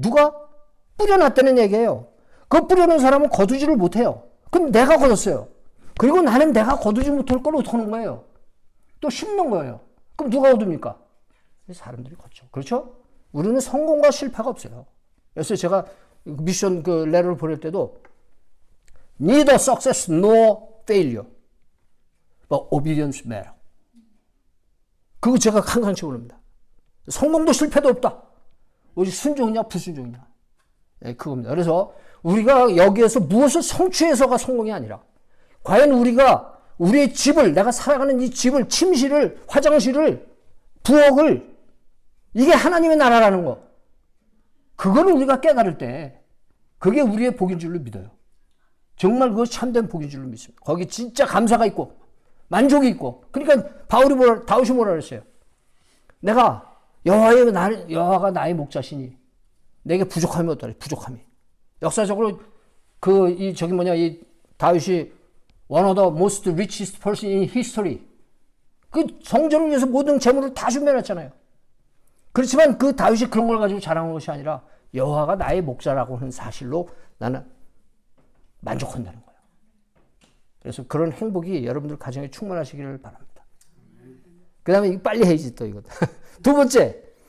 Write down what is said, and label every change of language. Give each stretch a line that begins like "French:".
Korean: 누가 뿌려놨다는 얘기예요. 그 뿌려놓은 사람은 거두지를 못해요. 그럼 내가 거뒀어요. 그리고 나는 내가 거두지 못할 걸 어떻게 하는 거예요? 또 심는 거예요. 그럼 누가 거둡니까? 사람들이 걷죠. 그렇죠? 우리는 성공과 실패가 없어요. 그래서 제가 미션 레터를 보낼 때도
English: neither success nor failure, but obedience matter.
Korean: 그거 제가 항상 채우랍니다. 성공도 실패도 없다. 오직 순종이냐 불순종이냐. 네, 그겁니다. 그래서 우리가 여기에서 무엇을 성취해서가 성공이 아니라 과연 우리가 우리의 집을, 내가 살아가는 이 집을, 침실을, 화장실을, 부엌을, 이게 하나님의 나라라는 거. 그거를 우리가 깨달을 때 그게 우리의 복인 줄로 믿어요. 정말 그거 참된 복인 줄로 믿습니다. 거기 진짜 감사가 있고 만족이 있고. 그러니까 다윗이 뭐라 그랬어요? 내가 여호와가 나의 목자시니 내게 부족함이 없다. 부족함이. 역사적으로 이 다윗이
English: one of the most richest person in history.
Korean: 그 성전을 위해서 모든 재물을 다 준비해놨잖아요. 그렇지만 그 다윗이 그런 걸 가지고 자랑한 것이 아니라 여호와가 나의 목자라고 하는 사실로 나는 만족한다는 거예요. 그래서 그런 행복이 여러분들 가정에 충만하시기를 바랍니다. 그 다음에 빨리 해야지 또 이거. 두 번째.